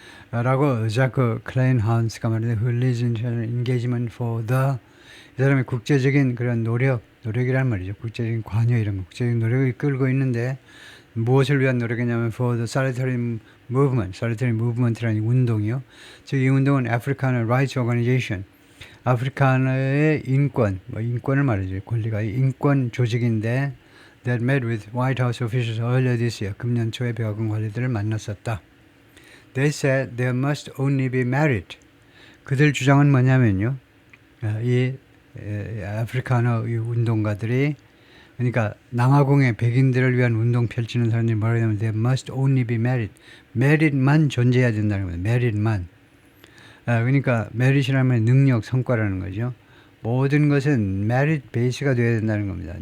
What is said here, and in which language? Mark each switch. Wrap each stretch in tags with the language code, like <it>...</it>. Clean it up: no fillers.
<ko>라고 자크 클레인하운스가 말하는데</ko> <en>who leads international engagement for the</en> <ko>이 사람의 국제적인 그런 노력이란 말이죠. 국제적인 관여 이런 거, 국제적인 노력을 이끌고 있는데 무엇을 위한 노력이냐면</ko> <en>for the Solidarity Movement,</en> <ko>Solidarity Movement라는 운동이요. 즉 이 운동은 African Rights Organization, 아프리카의 인권, 인권을 말이죠. 권리가 인권 조직인데</ko> <en>that met with White House officials earlier this year.</en> <ko>금년 초에 백악관 관리들을 만났었다.</ko> <en>They said there must only be merit.</en> <ko>그들 주장은 뭐냐면요. 이 아프리카너 이 운동가들이 그러니까 남아공의 백인들을 위한 운동 펼치는 사람들이 뭐라고 하냐면</ko> <en>there must only be merit.</en> <ko>merit만 존재해야 된다는 거예요. merit만. 그러니까 merit이라면 능력, 성과라는 거죠. 모든 것은 merit 베이스가 되어야 된다는 겁니다.</ko>